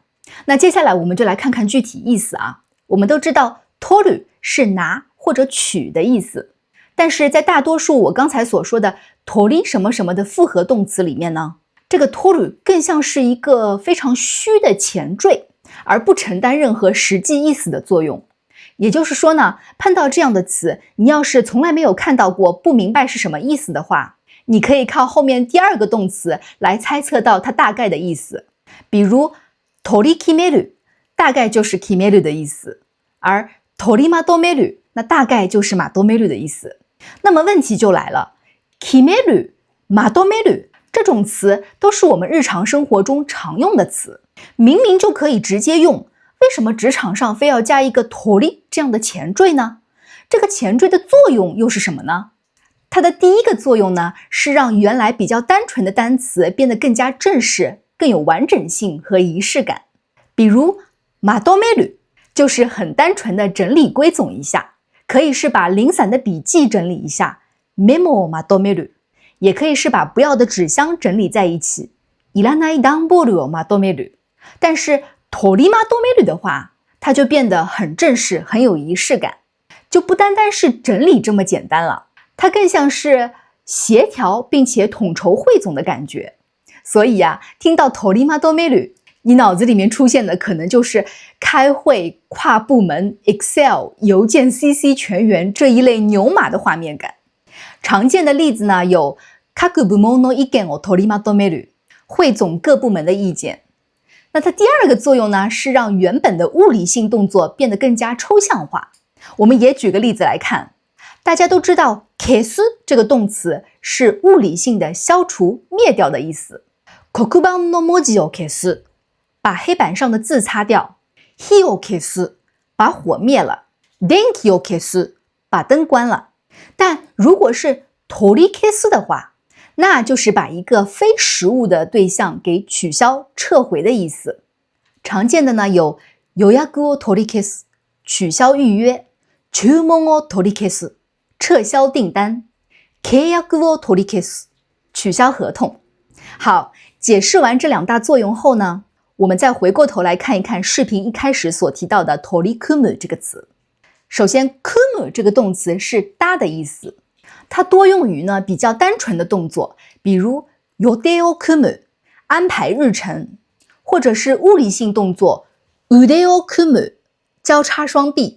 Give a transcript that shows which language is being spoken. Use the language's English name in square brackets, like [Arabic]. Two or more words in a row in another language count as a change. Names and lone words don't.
[Chinese] 那接下来我们就来看看具体意思啊。我们都知道取る是拿或者取的意思，但是在大多数我刚才所说的取り什么什么的复合动词里面呢，这个取る更像是一个非常虚的前缀，而不承担任何实际意思的作用。也就是说呢，碰到这样的词，你要是从来没有看到过，不明白是什么意思的话，你可以靠后面第二个动词来猜测到它大概的意思。比如取り決める，大概就是決める的意思，而取りまとめる，那大概就是まとめる的意思。那么问题就来了， [Japanese] 決める、まとめる [Chinese] 这种词都是我们日常生活中常用的词，明明就可以直接用，为什么职场上非要加一个取り这样的前缀呢？这个前缀的作用又是什么呢？它的第一个作用呢，是让原来比较单纯的单词变得更加正式，更有完整性和仪式感。比如まとめる就是很單純的整理归总一下，可以是把零散的筆記整理一下， [Japanese] メモをまとめる， [Chinese] 也可以是把不要的纸箱整理在一起， [Japanese] いらない段ボールをまとめる。 [Chinese] 但是取りまとめる的话，它就变得很正式，很有仪式感，就不单单是整理这么简单了，它更像是协调并且统筹汇总的感觉。所以啊，听到取りまとめる，你脑子里面出现的可能就是开会、跨部门、Excel、邮件 [English] CC [Chinese] 全员这一类牛马的画面感。常见的例子呢有 [Japanese] 各部門の意見を取りまとめる， [Chinese] 汇总各部门的意见。那它第二个作用呢，是让原本的物理性动作变得更加抽象化。我们也举个例子来看，大家都知道消す这个动词是物理性的消除、灭掉的意思。 [Japanese] 黒板の文字を消す， [Chinese] 把黑板上的字擦掉。 [Japanese] 火を消す， [Chinese] 把火灭了。 [Japanese] 電気を消す， [Chinese] 把灯关了。但如果是取り消す的话，那就是把一个非实物的对象给取消、撤回的意思。常见的呢有 [Japanese] 予約を取り消す， [Chinese] 取消预约； [Japanese] 注文を取り消す， [Chinese] 撤销订单； [Japanese] 契約を取り消す， [Chinese] 取消合同。好，解释完这2大作用后呢，我们再回过头来看一看视频一开始所提到的 torikumу 这个词。首先 kumу 这个动词是搭的意思，它多用于呢比较单纯的动作，比如 [Japanese] 予定を組む [Chinese] 安排日程，或者是物理性动作 [Japanese] 腕を組む [Chinese] 交叉双臂。